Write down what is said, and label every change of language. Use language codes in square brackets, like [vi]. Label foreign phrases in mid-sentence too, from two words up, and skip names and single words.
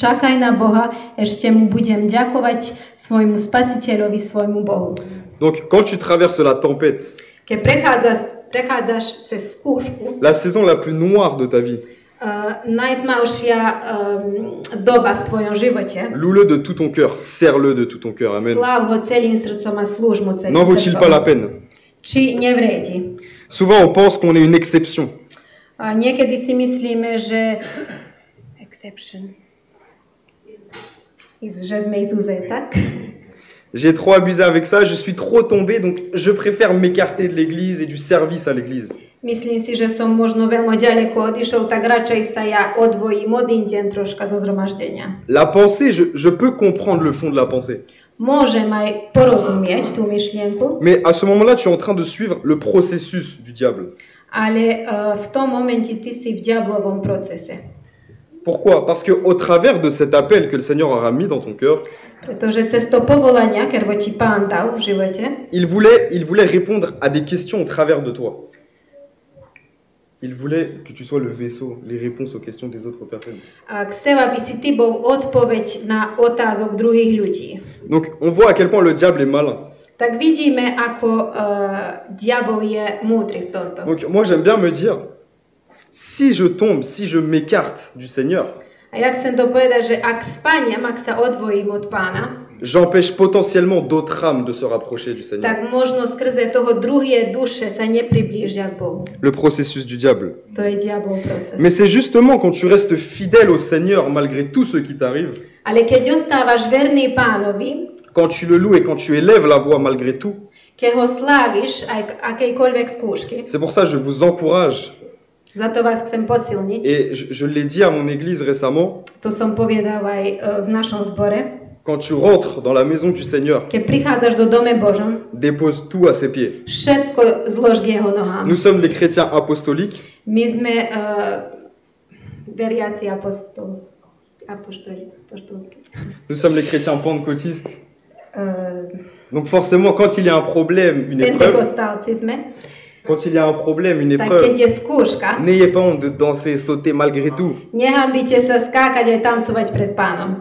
[sk] Čakaj na Boha, ešte mu budem ďakovať svojmu spasiteľovi, svojmu Bohu. [fr] Donc, quand tu traverses la tempête, [sk] Keď prechádzaš cez skúšku, [fr] la saison la plus noire de ta vie, [sk] najtmavšia doba v tvojom živote, [fr] loue-le de tout ton cœur, serre-le de tout ton cœur, amen. [sk] sláv ho celým srdcom a slúž mu celým [fr] N'en vaut-il pas la [sk] srdcom. [fr] peine? [sk] Či nevriedi? [fr] Souvent, on pense qu'on est une exception. [sk] A niekedy si myslíme, že že sme izúze, tak? [fr] J'ai trop abusé avec ça, je suis trop tombé, donc je préfère m'écarter de l'église et du service à l'église. [sk] Myslím si, že som možno veľmi ďaleko odišiel, tak radšej sa ja odvojím od deň troška zo zhromaždenia. [fr] La pensée, je peux comprendre le fond de la pensée. [sk] Môžem aj porozumieť tú myšlienku, [fr] Mais à ce moment-là, tu es en train de suivre le processus du diable. [sk] ale v tom momente ty si v diablovom procese. [fr] Pourquoi? Parce qu'au travers de cet appel que le Seigneur aura mis dans ton cœur, [sk] Pretože cez to povolania, ktoré ti Pán dal v živote, [fr] il voulait répondre à des questions au travers de toi. Il voulait que tu sois le vaisseau, les réponses aux questions des autres personnes. [sk] chcel, aby si ty bol odpoveď na otázok druhých ľudí. [fr] Donc on voit à quel point le diable est malin. [sk] Tak vidíme, ako diabol je múdry v tomto. [fr] Donc moi j'aime bien me dire, si je tombe, si je m'écarte du Seigneur, [sk] A ja chcem to povedať, že ak spaniem, ak sa odvojím od Pána, [fr] j'empêche potentiellement d'autres âmes de se rapprocher du Seigneur. [sk] tak možno skrze toho druhé duše sa nepriblížia k Bohu. [fr] Le processus du diable. [sk] To je diabol proces. [fr] Mais c'est justement quand tu restes fidèle au Seigneur malgré tout ce qui t'arrive, [sk] Ale keď ostávaš verný Pánovi, [fr] quand tu le loues et quand tu élèves la voix malgré tout, [sk] keď ho sláviš aj k akejkoľvek skúšky, [fr] c'est pour ça que je vous encourage, [sk] za to vás chcem posilniť. [fr] et je l'ai dit à mon église récemment, [sk] To som povedal aj v našom zbore. [fr] quand tu rentres dans la maison du Seigneur, [sk] Keď prichádzaš do dome Božom, [fr] dépose tout à ses pieds. [sk] všetko zlož k jeho nohám. [fr] Nous sommes les chrétiens apostoliques, [sk] My sme veriaci apoštolskí. [fr] nous sommes les chrétiens pentecôtistes. Uh, Donc forcément, quand il y a un problème, une épreuve, [sk] Pentekostálci sme. [fr] quand il y a un problème, une [sk] Tak keď [fr] épreuve, [sk] je skúška, [fr] n'ayez pas honte de danser, sauter malgré tout. [sk] nehambite sa skákať aj tancovať pred Pánom.